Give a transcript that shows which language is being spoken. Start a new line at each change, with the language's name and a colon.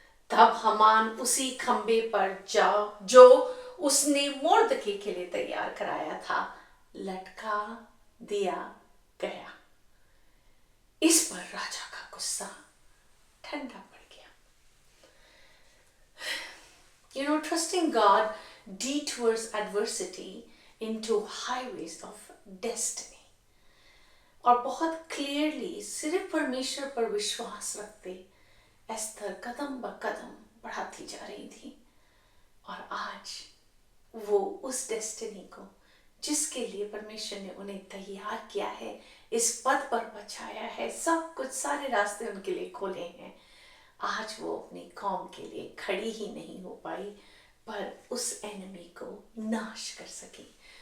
Hindi: तब हमान उसी खंबे पर जो उसने मुर्दके के लिए तैयार कराया था लटका दिया गया. इस पर राजा का गुस्सा ठंडा पड़ गया.
English: Trusting God detours adversity into highways of destiny.
Hindi: और बहुत क्लियरली सिर्फ परमेश्वर पर विश्वास रखते एस्तर कदम ब कदम बढ़ाती जा रही थी, और आज वो उस डेस्टिनी को जिसके लिए परमेश्वर ने उन्हें तैयार किया है, इस पद पर बचाया है, सब कुछ सारे रास्ते उनके लिए खोले हैं, आज वो अपनी कौम के लिए खड़ी ही नहीं हो पाई, पर उस एनिमी को नाश कर सकी.